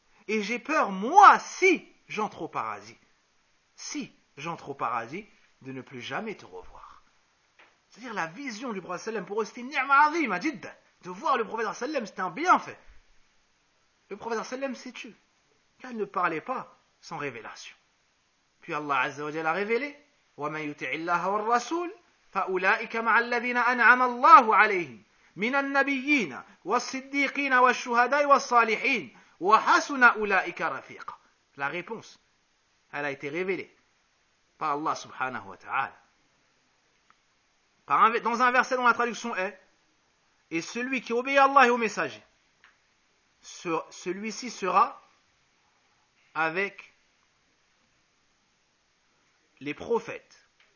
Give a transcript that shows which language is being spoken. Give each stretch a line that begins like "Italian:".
French: Et j'ai peur, moi, si j'entre au paradis, de ne plus jamais te revoir. C'est-à-dire la vision du prophète sallam pour eux, c'était
Arabic: ni'ma azim, ajid.
French: De voir le prophète sallam, c'était un bienfait. Le prophète sallam s'est tu. Car il ne parlait pas sans révélation. Puis Allah Azza wa Jalla a révélé,
Arabic: وَمَنْ يُتِعِ اللَّهَ وَالرَّسُولَ فَأُولَٰئِكَ مَعَ الَّذِينَ أَنْعَمَ اللَّهُ عَلَيْهِمْ مِنَ النَّبِيِّينَ وَالصِّدِّيقِينَ وَالشُّهَدَاءِ وَالصَّالِحِينَ وَحَسُنَ أُولَٰئِكَ رَفِيقًا.
French: La réponse, elle a été révélée par Allah subhanahu wa ta'ala. Dans un verset dont la traduction est, et celui qui obéit à Allah et au messager, celui-ci sera avec les prophètes.